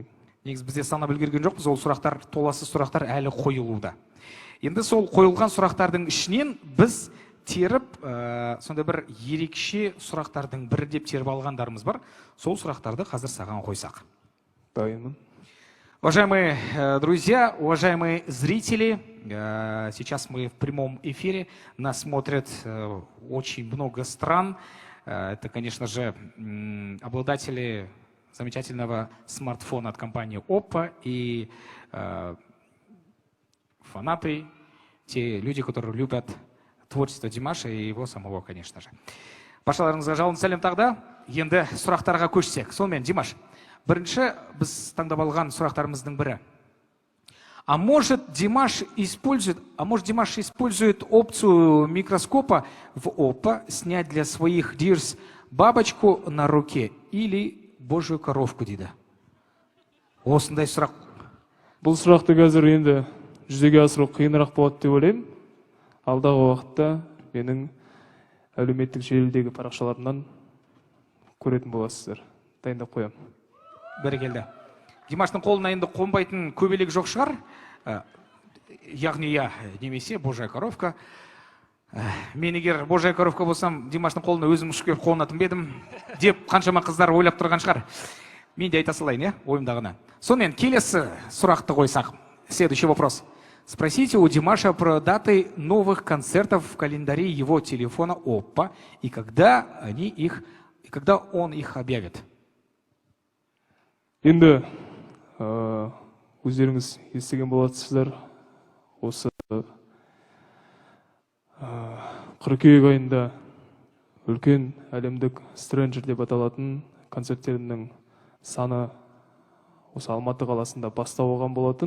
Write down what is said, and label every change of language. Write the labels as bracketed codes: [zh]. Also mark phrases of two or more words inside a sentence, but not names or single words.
[kk] Негіз бізде санап үлгерген жоқпыз, ол сұрақтар, толассыз сұрақтар әлі қойылуда. Енді сол қойылған сұрақтардың ішінен біз теріп, сонда бір ерекше сұрақтардың бірі деп теріп алғандарымыз бар. Сол сұрақтарды қазір саған қойсақ. Дайынмын. [ru] Уважаемые друзья, уважаемые зрители, сейчас мы в прямом эфире, нас смотрят очень много стран. Это, конечно же, обладатели замечательного смартфона от компании Oppo и фанаты, те люди, которые любят творчество Димаша и его самого, конечно же. [kk] Башаларыңызға жалын сәлем тағда. Енді сұрақтарға көшсек. Сонымен, Димаш, бірінші біз таңдап алған сұрақтарымыздың бірі. [ru] А может Димаш использует опцию микроскопа в Oppo снять для своих Dears бабочку на руке или Божью коровку дейді. [kk] Осындай сұрақ. Бұл сұрақты қазір енді жүзеге асыру қиынырақ болады деп ойлаймын. Алдағы уақытта менің әлеуметтік желідегі парақшаларымнан көретін боласыздар. Дайындап қоямын. Бәрекелді. Димаштың қолына енді қонбайтын көбелек жоқ шығар. Яғни немесе [ru] Божья коровка. [kk] Мен егер [ru] Божья коровка [kk] болсам, Димаштың қолына өзім ұшып қонатын бедім деп қаншама қыздар ойлап тұрған шығар. Мен де айта салайын, ойымдағына. Сонымен келесі сұрақты қойсақ. [ru] Следующий вопрос. Спросите у Димаша про даты новых концертов в календаре его телефона Oppo и когда он их объявит. [kk] Енді өздеріңіз естіген болатсыздар, осы қыркүйек айында үлкен әлемдік Stranger деп аталатын концерттерінің саны осы Алматы қаласында бастау алған болатын.